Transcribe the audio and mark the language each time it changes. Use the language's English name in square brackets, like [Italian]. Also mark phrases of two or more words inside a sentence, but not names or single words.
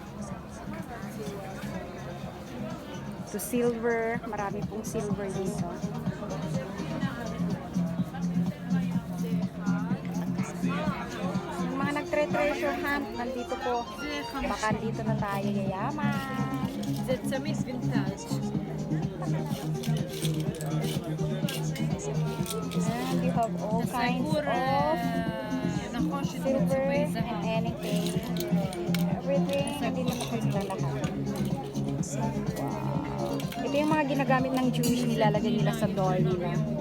[Filipino] To silver, marami pong silver dito. Yung mga nagtre- [English] treasure hunt, [Filipino] nandito po. Baka dito na tayo yayaman. [Hebrew] זה צמיס וינטאז'. [English] And you have all kinds of [Hebrew] נכון [English] silver and anything. Everything, [Filipino] nandito na po sila lahat. Wow. Ito yung mga ginagamit ng Jewish, nilalagay nila sa door nila.